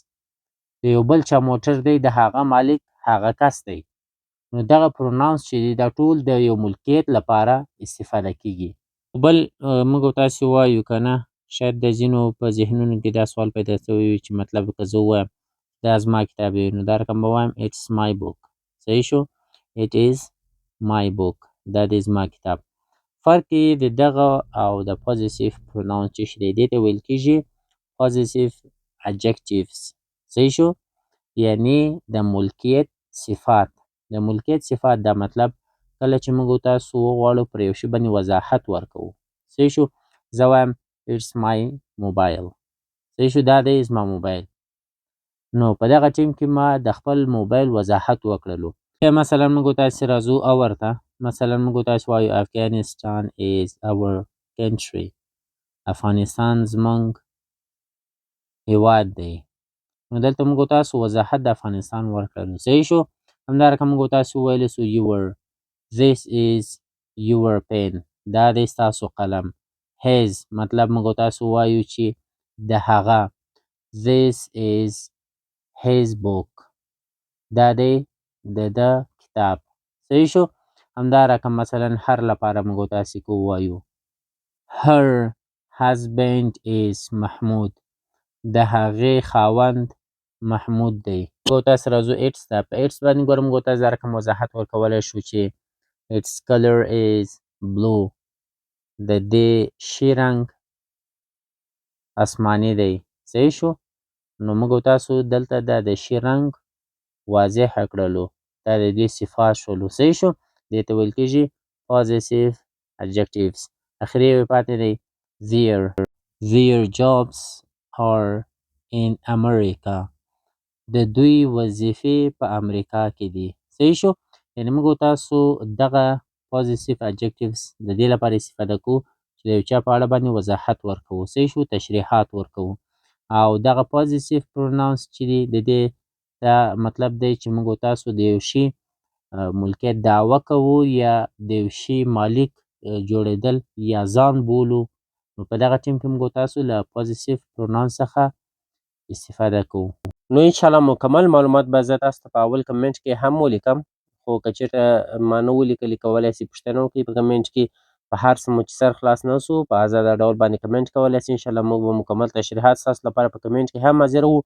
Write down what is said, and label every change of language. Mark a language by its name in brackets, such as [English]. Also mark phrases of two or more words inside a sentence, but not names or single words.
[Pashto] د یو بل چا موټر دی، د هغه مالک هغه کس دی. نو دغه پروناونس چې دي دا ټول د یو ملکیت لپاره استفاده کیږي. بل موږ تاسې وایو که نه، شاید د ځینو په ذهنونو کې دا سوال پیدا شوی وي چې مطلب که زه ووایم دا زما کتاب دی، نو دا رقم به وایم [English] it's my book. [Pashto] صحیح شو. [English] it is my book. [Pashto] دا دی زما کتاب. فرق یې د دغه او د [English] positive pronouns [Pashto] چې دی دې ته ویل کېږي [English] positive adjectives. [Pashto] صحیح شو. یعنی د ملکیت صفات. د ملکیت صفات دا مطلب کله چې موږ تاسو وغواړو پر یو شي باندې وضاحت ورکوو. صحیح شو. زه وایم [English] it's my mobile. [Pashto] صحیح شو. دا دی زما موبایل. نو په دغه ټیم کې ما د خپل موبایل وضاحت وکړلو. مثلا موږ تاسې راځو اور ته. مثلا موږ تاسې وایو [English] Afghanistan is our country. [Pashto] افغانستان زموږ هیواد دی. نو دلته موږ تاسو وضاحت د افغانستان ورکړلو. صحیح شو. همدارنګه موږ تاسو ویلی سو [English] your. This is your pen. [Pashto] دا دی ستاسو قلم. His مطلب موږ تاسو وایو چې د هغه. [English] This is his book. [Pashto] دا دی د ده کتاب. صحیح شو. همدا رقم مثلا هر لپاره موږ تاسې کو وایو [English] her husband is [Pashto] محمود. د هغې خاوند محمود دی. موږ تاسې راځو ایټس ته. په ایټس باندې ګوره موږ تاسې دا رقم وضاحت ورکولی شو چې [English] its color is blue. [Pashto] د دې شي رنګ آسماني دی. صحیح شو. نو موږ تاسو دلته دا د شي رنګ واضح کړلو. دا د دې صفات شولو. صحیح شو. دې ته ویل کېږي [English] possessive adjectives. [Pashto] اخري یې پاتې دی [English] their jobs are in America. [Pashto] د دوی وظیفې په امریکا کې دي. صحیح شو. یعنې موږ تاسو دغه [English] possessive adjectives [Pashto] د دې لپاره استفاده کوو چې د یو چا په اړه باندې وضاحت ورکوو. صحیح شو. تشریحات ورکوو. او دغه [English] possessive pronouns [Pashto] چې دي د دې دا مطلب دی چې موږ تاسو د یو شي ملکیت دعوه کوو یا د یو شي مالک جوړېدل یا ځان بولو. نو په دغه ټیم کې موږ تاسو له [English] possessive pronouns [Pashto] څخه استفاده کوو. نو انشاءالله مکمل معلومات به زه تاسو ته په اول کمنټ کې هم ولیکم، خو که چېرته ما نه ولیکلي کولی سئ پوښتنه وکړئ په کمنټ کې. په هر څه مو چې سر خلاص نه سو په ازاده ډول باندې کمنټ کولی سئ. انشاءالله موږ به مکمل تشریحات ستاسو لپاره په کمنټ کې هم حاضر وو.